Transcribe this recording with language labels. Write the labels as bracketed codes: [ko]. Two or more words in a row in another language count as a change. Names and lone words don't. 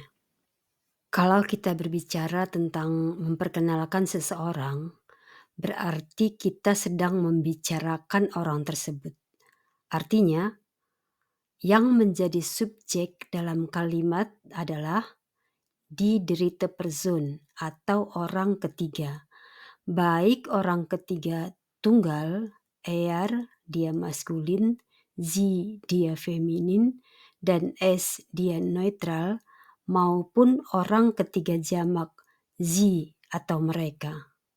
[id] Kalau kita berbicara tentang memperkenalkan seseorang, berarti kita sedang membicarakan orang tersebut. Artinya, yang menjadi subjek dalam kalimat adalah [de] die dritte Person [id] atau orang ketiga. Baik orang ketiga tunggal, er dia maskulin, sie dia feminin, dan es dia neutral, maupun orang ketiga jamak, sie atau mereka.